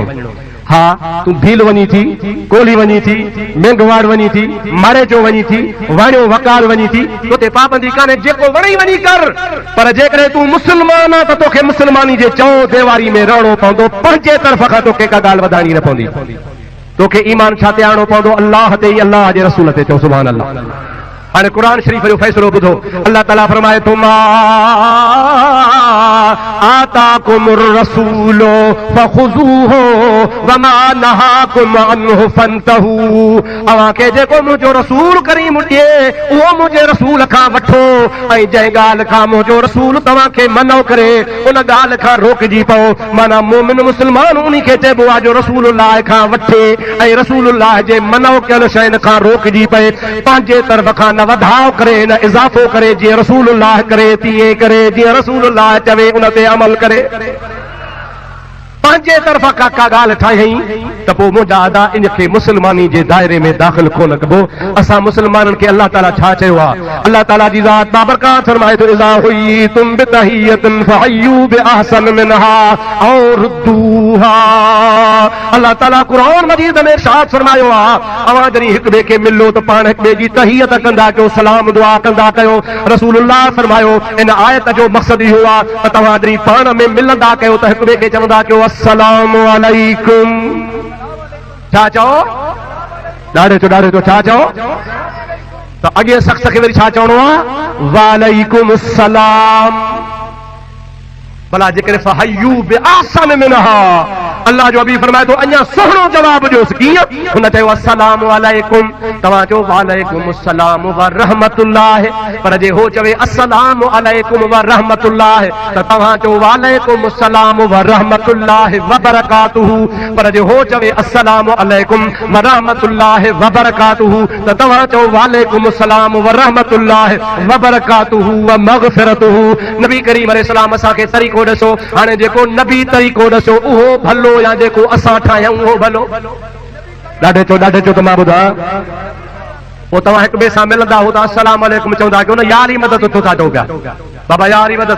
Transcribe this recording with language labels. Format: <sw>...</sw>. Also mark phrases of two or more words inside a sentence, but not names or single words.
<sd>हाँ तू भील वञी थी, कोली वञी थी, मेंघवाड़ वञी थी, मारे जो वञी थी, वाणियो वकाल वञी थी, तोते पाबंदी कान्हे, जेको वणे वञी कर। पर जेकॾहिं तू मुस्लमान आहे त तोखे मुस्लमानी जे चओ देवारी में रहणो पवंदो, पंहिंजे तरफ़ खां तोखे का ॻाल्हि वधाइणी न पवंदी। तोखे ईमान छा ते आणणो पवंदो? अल्लाह ते, अल्लाह जे रसूल ते। चओ</sd> <ar>سبحان الله.</ar> <sd>हाणे कुरान शरीफ़ जो फ़ैसिलो ॿुधो। अल्लाह ताला फरमाए थो</sd> <ar>ما آتاكم الرسول فخذوه وما نهاكم عنه فانتهوا.</ar> <sd>अवांखे जेको मुंहिंजो रसूल करीम ॾिए उहो मुंहिंजे रसूल खां वठो, ऐं जंहिं ॻाल्हि खां मुंहिंजो रसूल तव्हांखे मनो करे उन ॻाल्हि खां रोकिजी पओ। माना मोमिन मुस्लमान उन खे चइबो आहे जो रसूलुल्लाह खां वठे ऐं रसूलुल्लाह जे मनो कयल शयुनि खां रोकिजी पए, पंहिंजे तरफ़ खां न वधाव करे न इज़ाफ़ो करे, जीअं रसूलुल्लाह करे तीअं करे, जीअं रसूलुल्लाह चवे उन ते अमल करे। पंहिंजे तरफ़ा का ॻाल्हि ठाही त पोइ मुंहिंजा अदा इनखे मुस्लमानी जे दायरे में दाख़िल कोन कबो। असां मुस्लमाननि खे अल्लाह ताला छा चयो आहे? अल्लाह ताला जी ज़ात बाबरकात फरमाए थो</sd> <ar>إذا حييتم بتحية فحيوا بأحسن منها أو ردوها.</ar> <sd>अल्लाह ताला कुरान मजीद में इरशाद फरमायो आहे, अवां जॾहिं हिक ॿिए खे मिलो त पाण हिक ॿिए जी तहियत कंदा कयो, सलाम दुआ कंदा कयो। रसूलुल्लाह फरमायो इन आयत जो मक़सद इहो आहे त तव्हां जॾहिं पाण में मिलंदा कयो त हिक ॿिए खे चवंदा कयो</sd> <ar>السلام عليكم.</ar> <sd>छा चओ? ॾाढे चो छा चओ? त अॻे शख़्स खे वरी छा चवणो आहे?</sd> <ar>وعليكم السلام.</ar> <sd>भला जेकॾहिं</sd> <ar>فحيوا بأحسن منها,</ar> <sd>अल्लाह जो हबीब फरमाए थो अञा सुहिणो जवाब ॾियोसि। कीअं? हुन चयो</sd> <ar>السلام عليكم,</ar> <sd>तव्हां चओ</sd> <ar>وعليكم السلام ورحمة الله.</ar> <sd>पर जे हो चवे</sd> <ar>السلام عليكم ورحمة الله</ar> <sd>त तव्हां चओ</sd> <ar>وعليكم السلام ورحمة الله وبركاته.</ar> <sd>पर जे हो चवे</sd> <ar>السلام عليكم ورحمة الله وبركاته</ar> <sd>त तव्हां चओ</sd> <ar>وعليكم السلام ورحمة الله وبركاته ومغفرته.</ar> <sd>नबी करीम अलैहिस्सलाम असांखे तरीक़ो ॾिसो। हाणे जेको नबी तरीक़ो ॾिसो उहो भलो या जेको असां ठाहियूं उहो भलो? ॾाढे चो त मां ॿुधां। पोइ तव्हां हिक ॿिए सां मिलंदा हो त</sd> <ar>السلام عليكم</ar> <sd>चवंदा कयो न, यारी मदद तो था चओ पिया बाबा, यारी मदद।</sd>